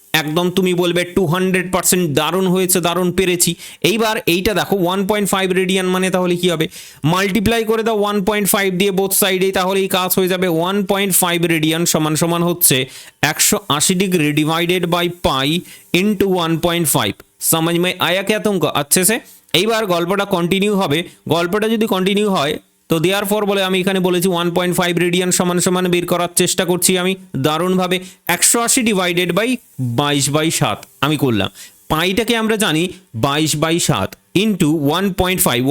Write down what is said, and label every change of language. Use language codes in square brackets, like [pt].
[bn] একদম তুমি বলবে 200%, দারুণ হয়েছে, দারুণ পেরেছি। এইবার এইটা দেখো 1.5 রেডিয়ান মানে তাহলে কি হবে? মাল্টিপ্লাই করে দাও 1.5 দিয়ে বোথ সাইডে, তাহলে এই কাজ হয়ে যাবে। 1.5 রেডিয়ান সমান সমান হচ্ছে 180 degree divided by pi into 1.5। [hi] समझ में आया क्या तुमको अच्छे से? [bn] এইবার গল্পটা কন্টিনিউ হবে। গল্পটা যদি কন্টিনিউ হয় তো [en] therefore [bn] বলে আমি এখানে বলেছি 1.5 রেডিয়ান সমান সমান বের করার চেষ্টা করছি আমি দারুণভাবে। 180 ডিভাইডেড বাই 22/7 আমি করলাম। পাইটাকে আমরা জানি 22/7 ইন্টু 1.5।